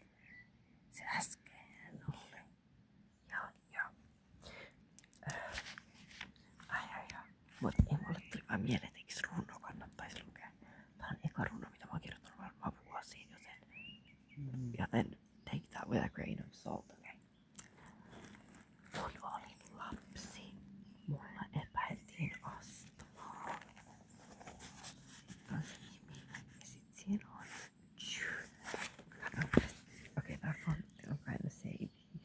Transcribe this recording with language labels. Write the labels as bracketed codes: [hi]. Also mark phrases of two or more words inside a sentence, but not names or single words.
[fi] se äskeinen oli. Joo. Mut ei mulle tuli vaan mieleen, että eiks runo kannattais lukea. Tää on eka runo, mitä mä oon kirjoittanut varmaan vuosiin, joten [en] take that with a grain of salt, [fi] okay? Kun olin lapsi, mulla epäiltiin astmaa. Tosi nimi. Ja sit siinä on okei, tää fontti on [en] kinda saved.